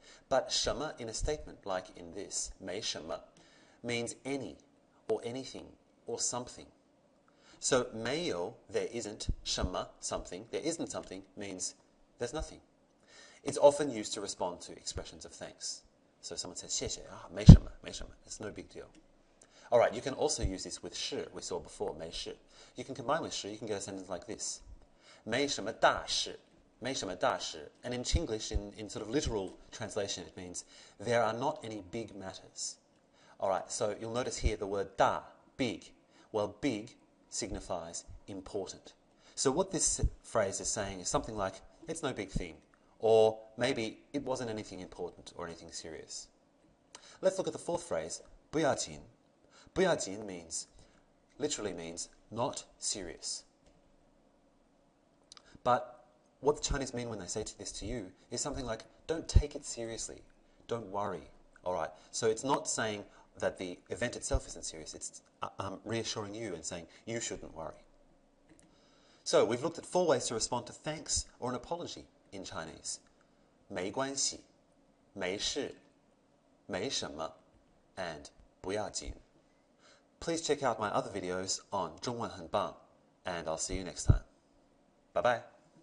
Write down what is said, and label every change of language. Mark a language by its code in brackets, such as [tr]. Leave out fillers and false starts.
[en] But [zh] 什么 [en] in a statement like in this, [zh] 没什么, [en] means any, or anything, or something. So [zh] 没有, [en] there isn't, [zh] 什么, [en] something, there isn't something, means there's nothing. It's often used to respond to expressions of thanks. So someone says [zh] 谢谢, 没什么, 没什么. [en] It's no big deal. Alright, you can also use this with [zh] 是, [en] we saw before, [zh] 没事. [en] You can combine with 是, you can get a sentence like this. [zh] 没什么大事, 没什么大事. [en] And in Chinglish, in sort of literal translation, it means there are not any big matters. Alright, so you'll notice here the word 大, big. Well, big signifies important. So what this phrase is saying is something like, it's no big thing. Or maybe it wasn't anything important or anything serious. Let's look at the fourth phrase, [zh] 不要紧. [en] 不要紧 literally means not serious. But what the Chinese mean when they say this to you is something like, don't take it seriously. Don't worry. Alright, so it's not saying that the event itself isn't serious. It's reassuring you and saying you shouldn't worry. So we've looked at 4 ways to respond to thanks or an apology in Chinese. [zh] 没关系, 没事, 没什么, and 不要紧. [en] Please check out my other videos on 中文很棒, and I'll see you next time. Bye bye.